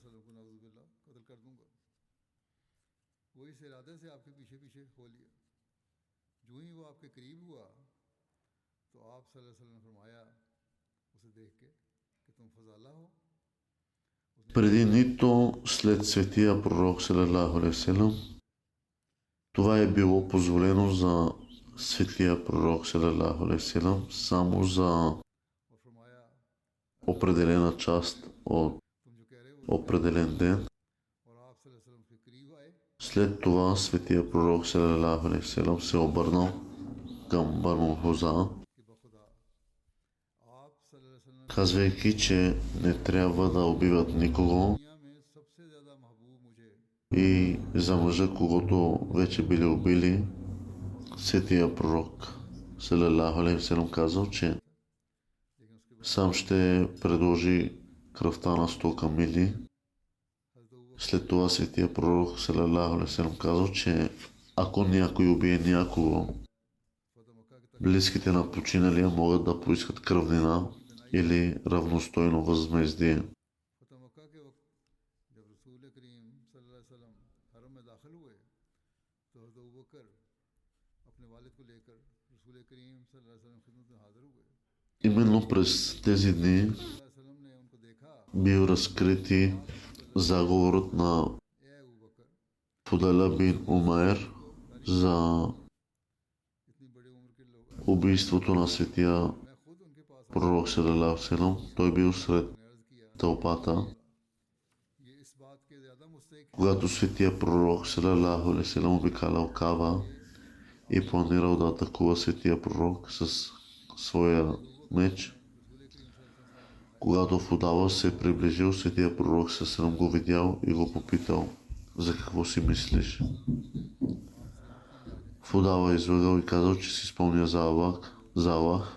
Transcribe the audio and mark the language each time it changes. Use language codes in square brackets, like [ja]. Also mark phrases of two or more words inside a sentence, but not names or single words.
[bg] Преди нито след светия пророк салалаху [ar] عليه وسلم, [bg] това е било позволено за светия пророк [ar] صلى الله عليه وسلم [bg] само за определена част от определен ден. След това светия пророк [ar] صلى الله عليه وسلم [bg] се обърнал към Бану Хуза, казвайки, че не трябва да убиват никого И за мъжа, когото вече били убили, светия пророк [ar] صلى الله عليه وسلم [bg] казал, че сам ще предложи кръвта на 100 камили. След това светия пророк [ar] صلى الله عليه وسلم [bg] казал, че ако някой убие някого, близките на починалия могат да поискат кръвнина или равностойно възмездие. Именно през тези дни бил разкрити заговорът на Фудаля бин Умайр за убийството на светия пророк [ar] صلى الله عليه وسلم. [bg] Той бил сред тълпата, когато светия пророк [ar] صلى الله عليه وسلم [bg] обикалял Каба и планирал да атакува светия пророк с своя меч. Когато Фудала се приближил, светия пророк салалаху го видял и го попитал: за какво си мислиш? Фудала излагал и казал, че си спомня за Аллах.